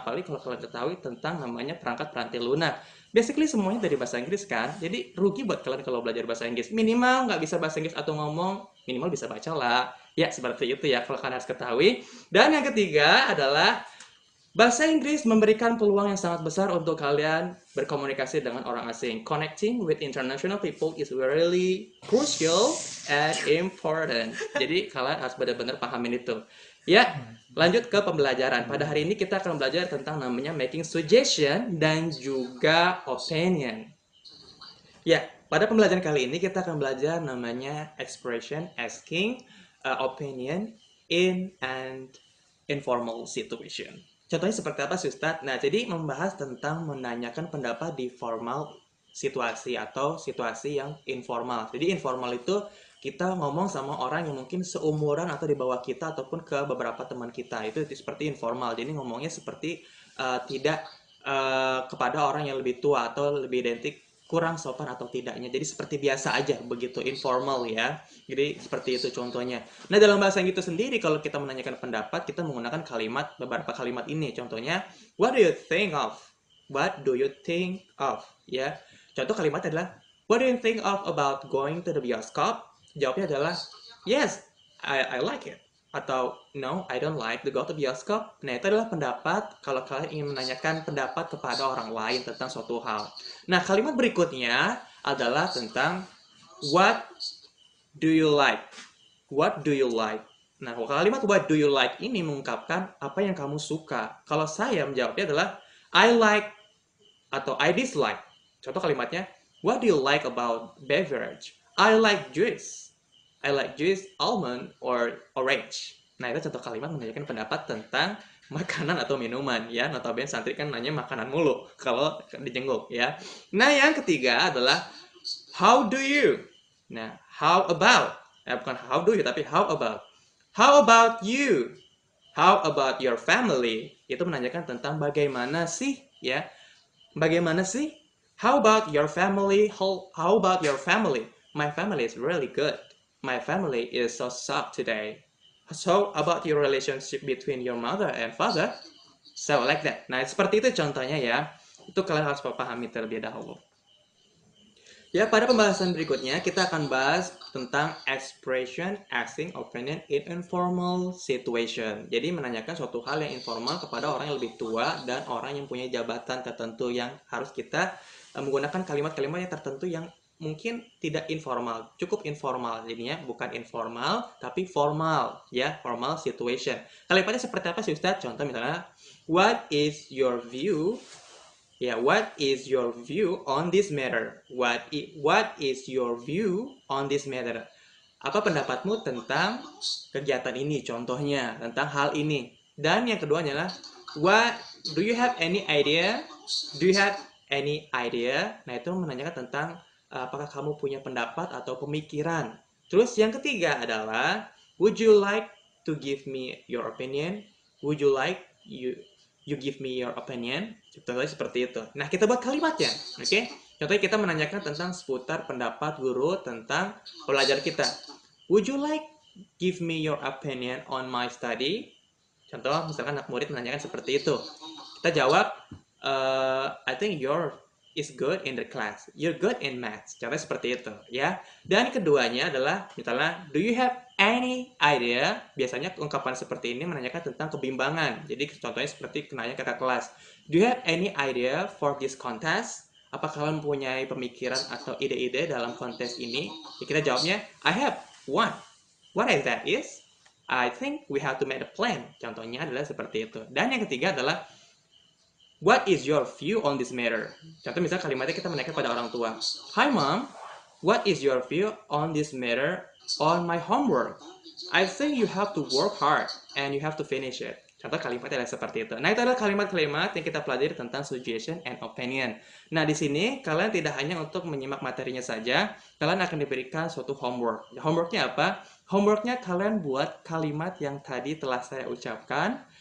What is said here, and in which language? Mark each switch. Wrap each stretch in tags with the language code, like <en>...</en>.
<id>Apalagi kalau kalian ketahui tentang namanya perangkat peranti lunak. Basically semuanya dari bahasa Inggris kan. Jadi rugi buat kalian kalau belajar bahasa Inggris. Minimal nggak bisa bahasa Inggris atau ngomong, minimal bisa baca lah. Ya, seperti itu ya kalau kalian harus ketahui. Dan yang ketiga adalah bahasa Inggris memberikan peluang yang sangat besar untuk kalian berkomunikasi dengan orang asing.</id> <en>Connecting with international people is really crucial and important.</en> <id>Jadi kalian harus benar-benar pahamin itu. Ya, lanjut ke pembelajaran. Pada hari ini kita akan belajar tentang namanya making suggestion dan juga opinion. Ya, pada pembelajaran kali ini kita akan belajar namanya expression asking opinion in an informal situation. Contohnya seperti apa sih Ustadz? Nah, jadi membahas tentang menanyakan pendapat di formal situasi atau situasi yang informal. Jadi informal itu kita ngomong sama orang yang mungkin seumuran atau di bawah kita ataupun ke beberapa teman kita. Itu seperti informal. Jadi ngomongnya seperti tidak kepada orang yang lebih tua atau lebih identik kurang sopan atau tidaknya. Jadi seperti biasa aja begitu, informal ya. Jadi seperti itu contohnya. Nah, dalam bahasa Inggris itu sendiri kalau kita menanyakan pendapat, kita menggunakan beberapa kalimat ini.</id> <en>Contohnya, what do you think of? What do you think of? Ya. Contoh kalimat adalah, what do you think of about going to the bioskop? Jawabnya adalah, yes, I like it. Atau, no, I don't like to go to bioskop.</en> <id>Nah, itu adalah pendapat kalau kalian ingin menanyakan pendapat kepada orang lain tentang suatu hal.</id> <en>Nah, kalimat berikutnya adalah tentang what do you like? What do you like?</en> <id>Nah, kalimat what do you like ini mengungkapkan apa yang kamu suka. Kalau saya menjawabnya adalah I like atau I dislike.</id> <en>Contoh kalimatnya, what do you like about beverage? I like juice. I like juice, almond, or orange.</en> <id>Nah, itu contoh kalimat menanyakan pendapat tentang makanan atau minuman ya. Notabene santri kan nanya makanan mulu kalau dijenguk ya. Nah, yang ketiga adalah how do you?</id> <en>Nah, how about? Bukan how do you, tapi how about? How about you? How about your family?</en> <id>Itu menanyakan tentang bagaimana sih ya.</id> <en>Bagaimana sih? How about your family? How about your family? My family is really good. My family is so soft today. So about your relationship between your mother and father? So like that.</en> <id>Nah, seperti itu contohnya ya. Itu kalian harus pahami terlebih dahulu. Ya, pada pembahasan berikutnya kita akan bahas tentang expression asking opinion in informal situation. Jadi menanyakan suatu hal yang informal kepada orang yang lebih tua dan orang yang punya jabatan tertentu yang harus kita menggunakan kalimat-kalimat yang tertentu yang mungkin tidak informal, cukup informal. Jadinya bukan informal tapi formal, ya, formal situation. Kalimatnya seperti apa sih Ustaz? Contoh misalnya, what is your view?</id> <en>Ya, what is your view on this matter? What is your view on this matter?</en> <id>Apa pendapatmu tentang kegiatan ini? Contohnya, tentang hal ini. Dan yang kedua adalah, what do you have any idea? Do you have any idea? Nah, itu menanyakan tentang apakah kamu punya pendapat atau pemikiran.</id> <en>Terus yang ketiga adalah, would you like to give me your opinion? Would you like you give me your opinion? Contohnya seperti itu.</en> <id>Nah, kita buat kalimatnya, oke? Contohnya kita menanyakan tentang seputar pendapat guru tentang pelajar kita.</id> <en>Would you like give me your opinion on my study?</en> <id>Contoh, misalkan anak murid menanyakan seperti itu. Kita jawab, I think you're is good in the class.</id> <en>You're good in maths.</en> <id>Contohnya seperti itu, ya. Dan keduanya adalah, misalnya, do you have any idea? Biasanya ungkapan seperti ini menanyakan tentang kebimbangan. Jadi contohnya seperti nanya ke kelas. Do you have any idea for this contest? Apa kalian mempunyai pemikiran atau ide-ide dalam kontes ini?</id> <en>Ya, kita jawabnya, I have one. What is that is? I think we have to make a plan.</en> <id>Contohnya adalah seperti itu. Dan yang ketiga adalah, what is your view on this matter? Contoh misalnya kalimatnya kita menanyakan pada orang tua.</id> <en>Hi mom, what is your view on this matter on my homework? I think you have to work hard and you have to finish it.</en> <id>Contoh kalimatnya adalah seperti itu. Nah, itu adalah kalimat-kalimat yang kita pelajari tentang suggestion and opinion. Nah, di sini kalian tidak hanya untuk menyimak materinya saja, kalian akan diberikan suatu homework. Homeworknya apa? Homeworknya kalian buat kalimat yang tadi telah saya ucapkan.</id>